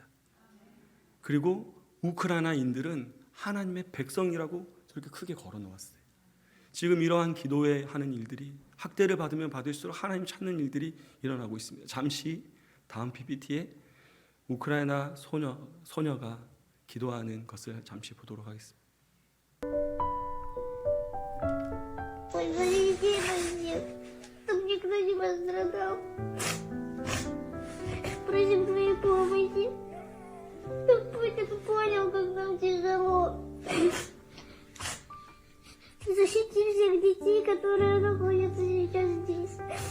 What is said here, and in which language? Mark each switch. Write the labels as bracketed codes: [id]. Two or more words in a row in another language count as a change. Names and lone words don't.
[ko] 그리고 우크라이나인들은 하나님의 백성이라고 저렇게 크게 걸어 놓았어요. 지금 이러한 기도에 하는 일들이 학대를 받으면 받을수록 하나님 찾는 일들이 일어나고 있습니다. 잠시 다음 PPT에 우크라이나 소녀가 기도하는 것을 잠시 보도록 하겠습니다. [ru] Чтобы никто не пострадал. Просим твоей помощи. Чтоб Путин понял, как нам тяжело. Защити всех детей, которые находятся сейчас здесь.